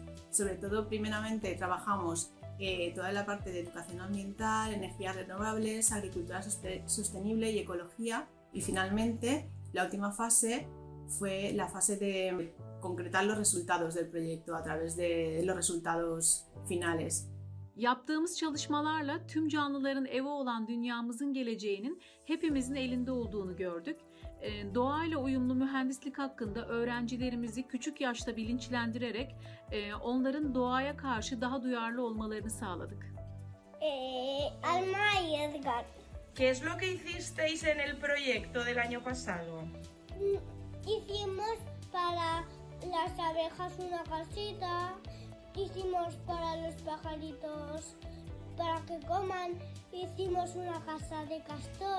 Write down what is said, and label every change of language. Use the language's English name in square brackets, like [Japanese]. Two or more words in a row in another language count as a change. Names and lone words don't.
[Spanish] Sobre todo, primeramente trabajamos toda la parte de educación ambiental, energías renovables, agricultura sostenible y ecología. Y finalmente, la última fase fue la fase de concretar los resultados del proyecto a través de los resultados finales. [Turkish] Yaptığımız çalışmalarla tüm canlıların evi olan dünyamızın geleceğinin hepimizin elinde olduğunu gördük. Doğayla uyumlu mühendislik hakkında öğrencilerimizi küçük yaşta bilinçlendirerek onların doğaya karşı daha duyarlı olmalarını sağladık. [Spanish] Alma y Edgar. ¿Qué es lo que hicisteis en el proyecto del año pasado? Hicimos para las abejas una casita, hicimos para los pajaritos para que coman, hicimos una casa de castores.